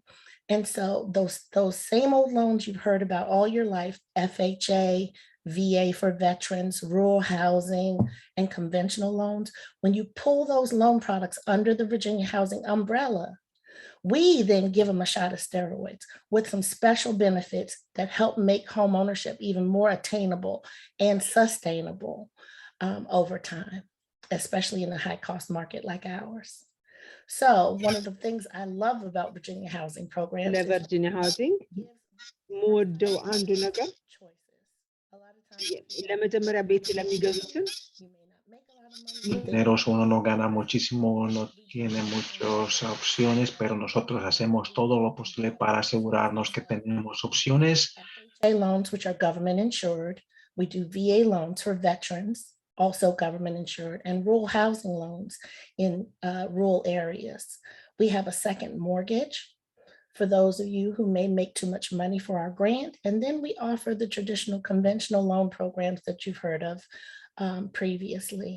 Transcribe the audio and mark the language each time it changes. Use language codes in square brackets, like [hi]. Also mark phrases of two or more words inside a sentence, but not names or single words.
[en] And so those same old loans you've heard about all your life, FHA, VA for veterans, rural housing, and conventional loans, when you pull those loan products under the Virginia Housing umbrella, we then give them a shot of steroids with some special benefits that help make home ownership even more attainable and sustainable over time, especially in a high cost market like ours. So one of the things I love about Virginia Housing programs is [am] ለቨርጂኒያ ሃውሲንግ የምወደው አንዱ ነገር ለመጀመሪያ ቤት ለሚገዙትን [es] Dineros uno no gana muchísimo, no tiene muchas opciones, pero nosotros hacemos todo lo posible para asegurarnos que tenemos opciones. [en] FHA loans, which are government insured. We do VA loans for veterans, also government insured, and rural housing loans in rural areas. We have a second mortgage for those of you who may make too much money for our grant. And then we offer the traditional conventional loan programs that you've heard of, previously.